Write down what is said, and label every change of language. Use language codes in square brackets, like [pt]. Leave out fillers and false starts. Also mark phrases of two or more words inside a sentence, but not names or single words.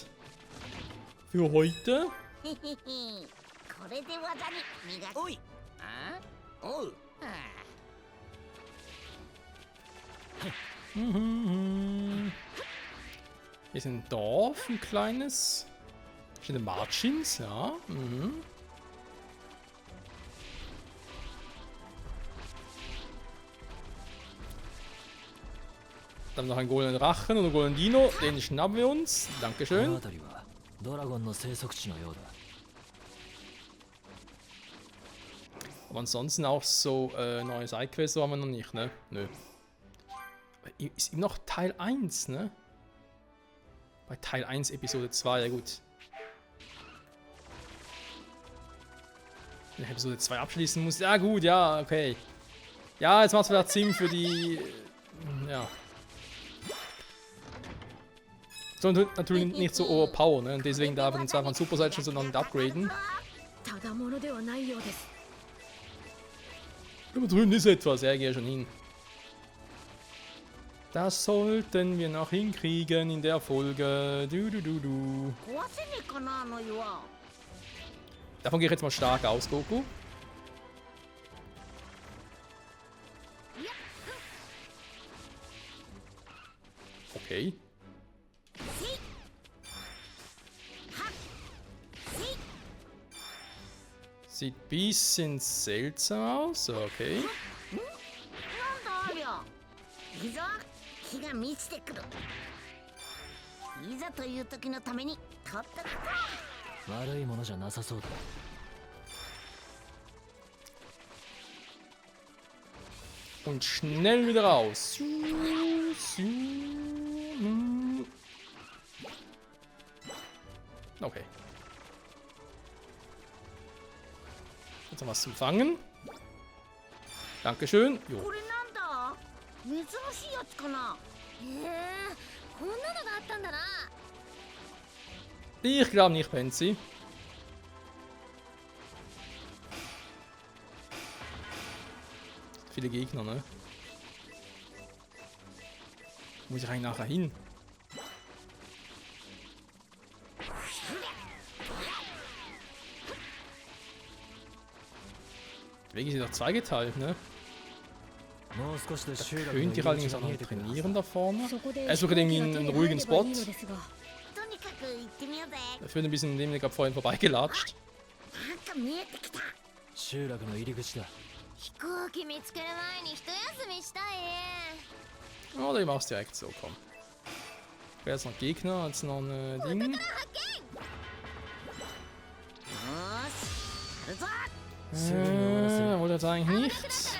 [de] Für heute. [ja] へへへこれで技に磨くおいあおう [de] Hier ist ein Dorf, ein kleines. Hier sind Marchins, ja. Mhm. Dann noch ein goldenen Drachen und ein goldenen Dino. Den schnappen wir uns. [ja] この [de] Dankeschön. [ja] 辺りはドラゴンの生息地のようだ。 [de] Aber ansonsten auch so neue Sidequests so haben wir noch nicht, ne? Nö. Ist immer noch Teil 1, ne? Bei Teil 1 Episode 2, ja gut. Wenn ich Episode 2 abschließen muss. Ja gut, ja, okay. Ja, jetzt macht es vielleicht Sinn für die... ja. So, natürlich nicht so overpower, ne? Und deswegen darf man zwar von Super Saiyan so noch nicht upgraden. [ja] ただものではないようです [de] Aber drüben ist etwas, ja, geh schon hin. Das sollten wir noch hinkriegen in der Folge. Du. [ja] 壊せねえかなあの岩 [de] Davon gehe ich jetzt mal stark aus, Goku. Okay. Sieht ein bisschen seltsam aus, okay. [ja] なんだありゃいいぞ気が満ちてくるいざという時のために取ってくか悪いものじゃなさそうだ。 [de] Und schnell wieder raus. Okay. Jetzt haben wir was zum Fangen. Dankeschön. [ja] こ [de] Jo. [ja] れなんだ珍しいやつかなへえこんなのがあったんだな [de] Ich glaube nicht, Pansy. Viele Gegner, ne? Muss ich eigentlich nachher hin? Die Wege sind doch zweigeteilt, ne? [ja] もう少しで集落の [de] Könnt [ja] 入 [de] ihr [ja] り口 [de] allerdings [ja] が [de] auch [ja] 見え [de] noch [ja] てくるはず [de] trainieren da vorne? [ja] そこで [de] Er sucht irgendwie [ja] 飛行機 [de] einen [ja] が手に [de] ruhigen [ja] 入れば [de] Spot. [ja] いいのですがとにかく行ってみようぜ [de] Er führt ein bisschen neben mir gerade vorhin vorbeigelatscht. [ja] なんか見えてきた集落の入り口だ。飛行機見つける前に一休みしたいね [de] Oder ich mach's direkt so, komm. Jetzt noch Gegner, als noch ein Ding. [ja] よーしやるぞ [de] Wollte jetzt eigentlich nicht.